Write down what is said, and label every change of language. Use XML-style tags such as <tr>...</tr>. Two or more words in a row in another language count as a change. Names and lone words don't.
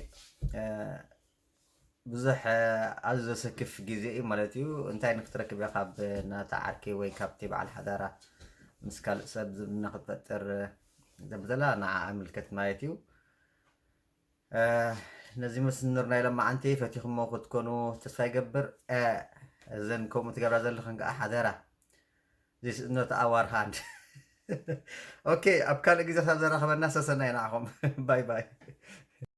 <ti>ብዙሕ ኣዝ ዘሰክፍ ግዜ እዩ ማለት እዩ እንታይ ንክትረክብ ኢኻ ካብ ናታ ዓርኪ ወይ ካብቲ በዓል ሓዳራ ምስ ካልእ ሰብ ዝምና ክትፈጥር ዘብዘላ ንዓ ኣምልከት ማለት እዩ ነዚ መስንር ናይ ለማዓንቲ ፈቲኹሞ ክትኮኑ ተስፋ ይገብር እዘን ከምኡ ትገብራ ዘለኹን ከዓ ሓደራ</ti> <en>this is not our hand</en> <ti>ኦኬ ኣብ ካልእ ግዜ ሳብ ዘራኸበና ሰሰና ኢና ንዓኹም</ti> <en>bye bye</en>